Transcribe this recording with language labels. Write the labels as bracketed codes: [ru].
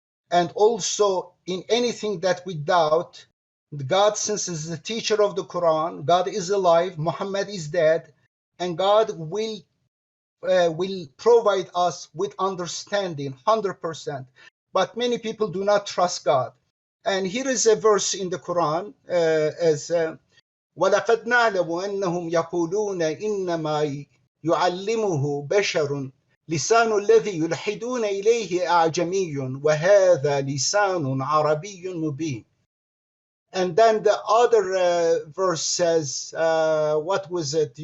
[en] And also, in anything that we doubt, God, since is the teacher of the Quran, God is alive, Muhammad is dead, and God will provide us with understanding 100%. But many people do not trust God. And here is a verse in the Quran as [ar] وَلَقَدْ نَعْلَمُ أَنَّهُمْ يَقُولُونَ إِنَّمَا يُعَلِّمُهُ بَشَرٌ لسان الذي يلحدون إليه أعجمي وهذا لسان عربي مبين. [en] And then the other verse says, what was it?